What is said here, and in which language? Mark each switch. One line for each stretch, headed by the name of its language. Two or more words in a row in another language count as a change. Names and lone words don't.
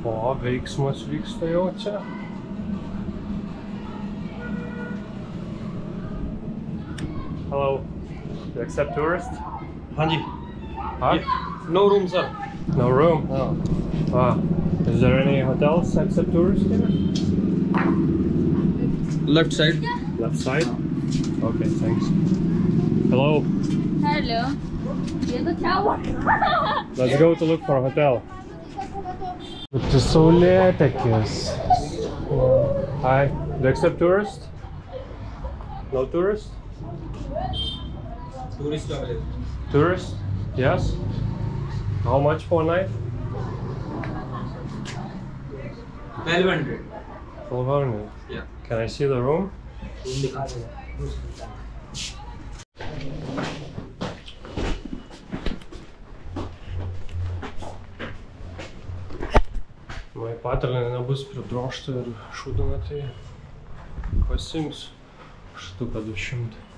Lithuanian: O, veiksmas vyksta jau čia.
English: Hello. You accept tourists?
Hindi: हाँ जी.
English: Huh? No room, sir. No room? No. Ah. Is there any hotels accept tourists here? Left side. Left side? Okay, thanks. Hello. Hello.
Hindi: ये तो क्या हुआ?
English: Let's go to look for a hotel.
Lithuanian: Tai saulėtekis.
English: Hi. Do you accept tourists? No tourists? Tourist available. Tourists? Yes. How much for a night? 1200. 1200. Yeah. Can I see the room?
Lithuanian: Jei patalynė nebus pridrožta ir šūdina, tai pasiimsiu štuką 200.